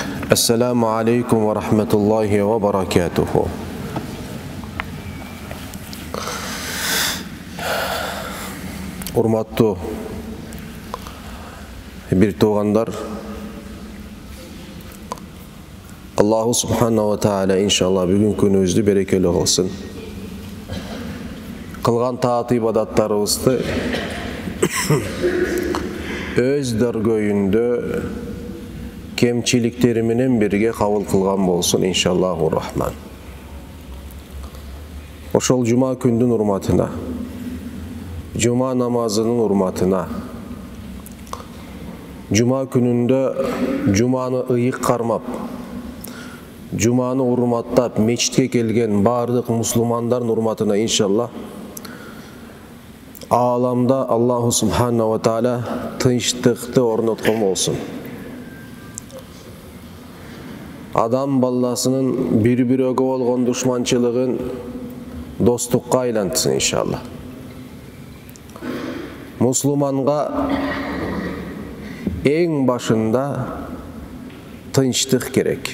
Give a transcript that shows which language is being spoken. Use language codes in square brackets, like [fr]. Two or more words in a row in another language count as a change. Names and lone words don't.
[ar] Assalamu alaikum wa rahmatullahi wa barakatuhu. [ky] Урматтуу бир туугандар, [ar] الله سبحانه وتعالى [ky] иншалла бүгүн күнүбүздү берекелүү кылсын. Кылган таат ибадаттарыбызды өз дөргөйүндө кемчиликтери менен бирге кабыл кылган болсун [ar] إن شاء الله الرحمن. [ky] Ошол жума күндүн урматына, жума намазынын урматына, жума күнүндө жуманы ыйык кармап, жуманы урматтап мечитке келген бардык мусулмандардын урматына иншалла ааламда [ar] الله سبحانه وتعالى [ky] тынчтыкты орноткон болсун. Адам баласынын бири-бирөөгө болгон душманчылыгын достукка айлантсын иншалла. Мусулманга эң башында тынчтык керек.